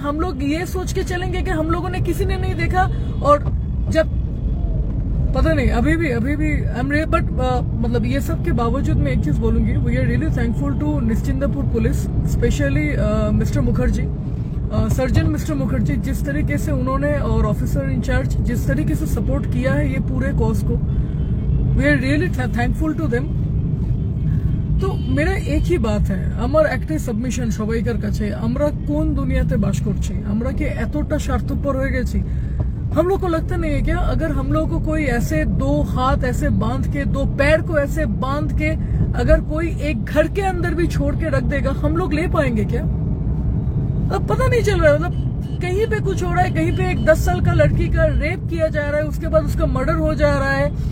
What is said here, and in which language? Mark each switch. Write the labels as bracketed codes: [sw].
[hi] हम लोग ये सोच के चलेंगे कि हम लोगों ने, किसी ने नहीं देखा। और जब पता नहीं, अभी भी बट मतलब ये सब के बावजूद मैं एक चीज बोलूंगी, [en] we are really thankful to Nishchindpur police, specially mister Mukherjee, [hi] surgeon mister Mukherjee, जिस तरीके से उन्होंने और ऑफिसर इंचार्ज जिस तरीके से सपोर्ट किया है ये पूरे कॉज को, [en] We are really thankful to them. [hi] तो मेरा एक ही बात है, [bn] আমার একটাই সাবমিশন সবাইকার কাছে, আমরা কোন দুনিয়াতে বাস করছি? আমরা কি এতটা স্বার্থপর হয়ে গেছি? [hi] हम लोग को लगता नहीं है क्या, अगर हम लोग को कोई ऐसे 2 हाथ ऐसे बांध के, 2 पैर को ऐसे बांध के अगर कोई एक घर के अंदर भी छोड़ के रख देगा, हम लोग ले पाएंगे क्या? अब पता नहीं चल रहा है। मतलब कहीं पे कुछ हो रहा है, कहीं पे एक 10 साल का लड़की का रेप किया जा रहा है, उसके बाद उसका मर्डर हो जा रहा है।